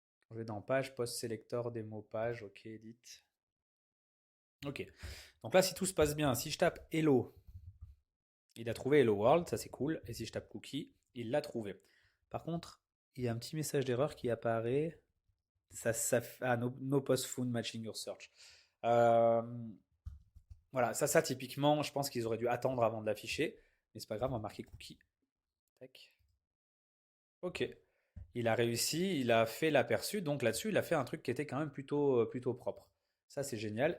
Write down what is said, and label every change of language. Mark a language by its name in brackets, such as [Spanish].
[French] Je vais dans page, post selector, démo page, ok, edit. Ok. Donc là, si tout se passe bien, si je tape hello, il a trouvé hello world, ça c'est cool. Et si je tape cookie, il l'a trouvé. Par contre, il y a un petit message d'erreur qui apparaît. [English] No post found matching your search. [French] Euh, voilà, ça typiquement, je pense qu'ils auraient dû attendre avant de l'afficher. Mais c'est pas grave, on va marquer cookie. Tac. Ok. Il a réussi, il a fait l'aperçu, donc là-dessus, il a fait un truc qui était quand même plutôt propre. Ça, c'est génial.